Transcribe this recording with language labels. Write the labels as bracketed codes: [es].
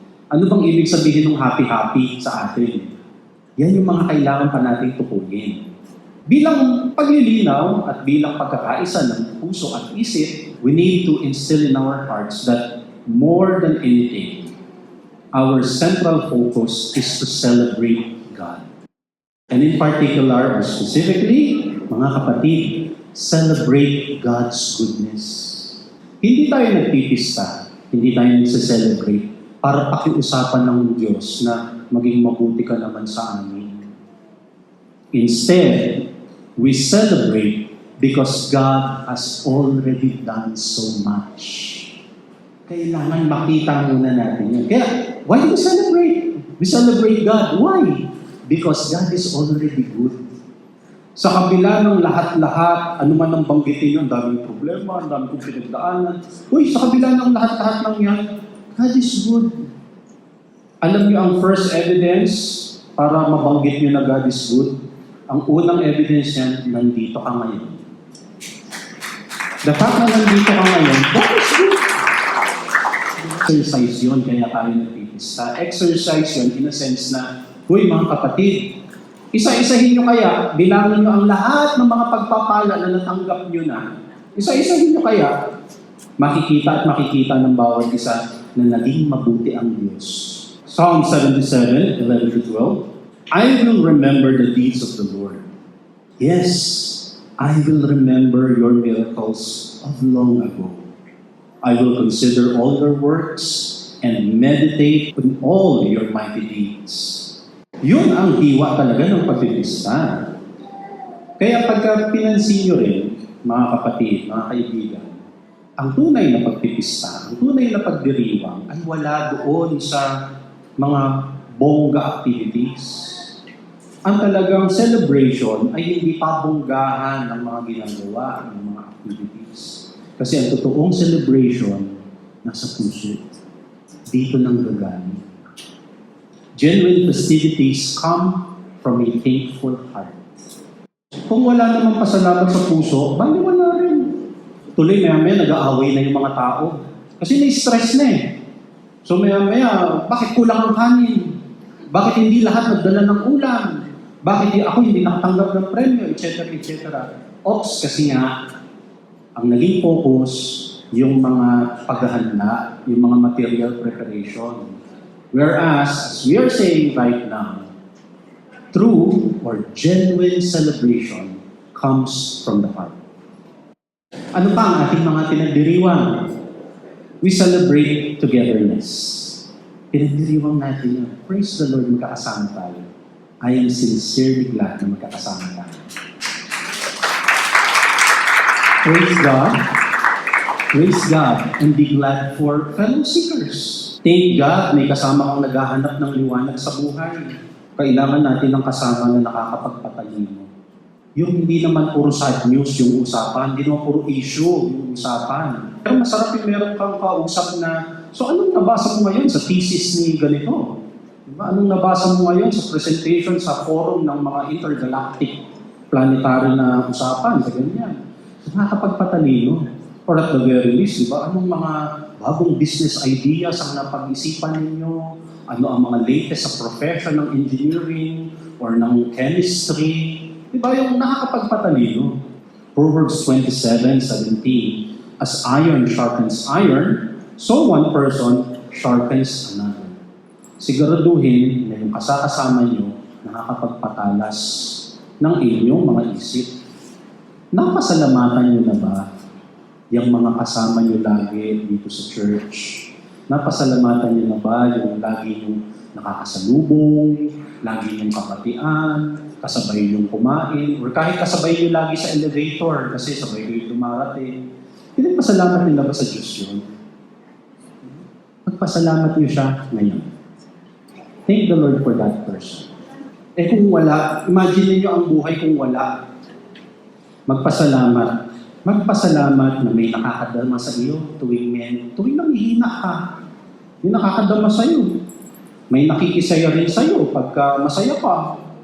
[tl] Ano bang ibig sabihin ng happy-happy sa atin? Yan yung mga kailangan pa natin tukuyin. Bilang paglilinaw at bilang pagkakaisa ng puso at isip, [en] we need to instill in our hearts that more than anything, our central focus is to celebrate God. And in particular, or specifically, [tl] mga kapatid, [en] celebrate God's goodness. [tl] Hindi tayo nagpipista, hindi tayo nagse-celebrate para pakiusapan ng Diyos na maging mabuti ka naman sa amin. [en] Instead, we celebrate because God has already done so much. [tl] Kailangan makita muna natin yun. Kaya, [en] why do we celebrate? We celebrate God. Why? Because God is already good. [tl] Sa kabila ng lahat-lahat, ano man ang banggitin nyo, ang daming problema, ang daming pinagdaanan. Uy, sa kabila ng lahat-lahat ng yan, [en] God is good. [tl] Alam nyo ang first evidence para mabanggit nyo na God is good? Ang unang evidence yan, nandito ka ngayon. The fact na nandito ka ngayon, God is good. Exercise yun, kaya tayo nagpipista. Exercise yun [en] in a sense [tl] na, huy mga kapatid, isa-isahin nyo kaya, bilangin nyo ang lahat ng mga pagpapala na natanggap nyo na. Isa-isahin nyo kaya, makikita at makikita ng bawat isa na naging mabuti ang Diyos. [en] Psalm 77:11-12, I will remember the deeds of the Lord. Yes, I will remember your miracles of long ago. I will consider all your works and meditate on all your mighty deeds. [tl] Yun ang diwa talaga ng pagpipista. Kaya pagka pinansin nyo rin, mga kapatid, mga kaibigan, ang tunay na pagpipista, ang tunay na pagdiriwang ay wala doon sa mga bongga activities. Ang talagang celebration ay hindi pabonggahan ng mga ginagawa, ng mga activities. Kasi ang totoong celebration, nasa puso. Dito nang gagana. [en] Genuine festivities come from a thankful heart. [tl] Kung wala namang pasalamat sa puso, bali wala rin. Tuloy maya-maya nag-aaway na yung mga tao. Kasi na-stress na eh. So maya-maya, bakit kulang ang kanin? Bakit hindi lahat nagdala ng ulam? Bakit ako hindi nakatanggap ng premyo, etc., etc. Ops, kasi nga, ang naging focus, yung mga paghahanda, yung mga material preparation. [en] Whereas, as we are saying right now, true or genuine celebration comes from the heart. [tl] Ano pa ang ating mga pinagdiriwang? [en] We celebrate togetherness. [tl] Pinagdiriwang natin yun. [en] Praise the Lord, [tl] magkakasama tayo. [en] I am sincerely glad [tl] na magkakasama tayo. [en] Praise God. Praise God and be glad for fellow seekers. [tl] Thank God, may kasama kang naghahanap ng liwanag sa buhay. Kailangan natin ng kasama na nakakapagpatalino. Yung hindi naman puro side news yung usapan, hindi naman puro issue yung usapan. Pero masarap yung meron kang kausap na So anong nabasa mo ngayon sa thesis ni ganito? Diba? Anong nabasa mo ngayon sa presentation sa forum ng mga intergalactic planetary na usapan sa ganyan? So nakakapagpatalino. [en] Or at the very least, diba? [tl] Anong mga bagong business ideas ang napag-isipan ninyo? Ano ang mga latest sa profession ng engineering or ng chemistry? Diba yung nakakapagpatalino? [en] Proverbs 27:17, as iron sharpens iron, so one person sharpens another. [tl] Siguraduhin na yung kasakasama nyo nakakapagpatalas ng inyong mga isip. Napasalamatan nyo na ba yung mga kasama nyo lagi dito sa church? Napasalamatan nyo na ba yung lagi yung nakakasalubong, lagi yung kapatian, kasabay yung kumain, or kahit kasabay nyo lagi sa elevator kasi sabay kayo dumarating? Pinagpasalamat nila ba sa Diyos yun? Magpasalamat nyo siya ngayon. [en] Thank the Lord for that person. [tl] Eh kung wala, imagine niyo ang buhay kung wala. Magpasalamat. Magpasalamat na may nakakadama sa iyo tuwing nanghihina ka. May nakakadama sa iyo. May nakikisaya rin sa iyo pagka masaya pa.